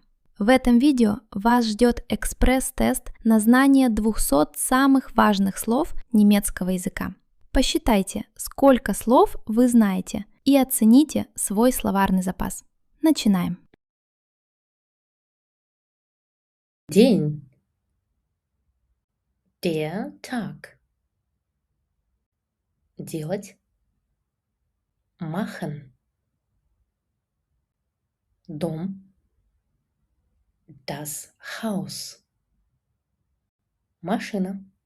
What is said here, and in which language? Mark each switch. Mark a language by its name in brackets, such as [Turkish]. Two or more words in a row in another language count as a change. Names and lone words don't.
[Russian] В этом видео вас ждет экспресс-тест на знание 200 самых важных слов немецкого языка. Посчитайте, сколько слов вы знаете, и оцените свой словарный запас. Начинаем. День. [German] Der Tag. Делать. Machen. Дом. Das Haus. Машина.